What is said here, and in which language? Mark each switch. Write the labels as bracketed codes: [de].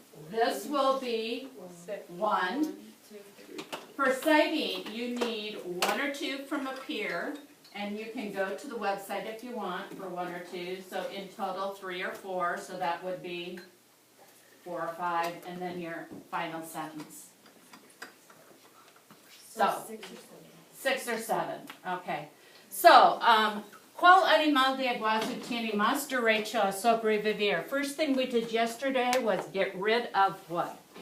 [en] This will be 1. For citing, you need 1 or 2 from up here, and you can go to the website if you want for 1 or 2. So in total 3 or 4, so that would be 4 or 5, and then your final sentence. So 6 or 7. Okay. [es] So, ¿cuál animal de iguazu tiene más derecho a sobrevivir? [en] First thing we did yesterday was get rid of what?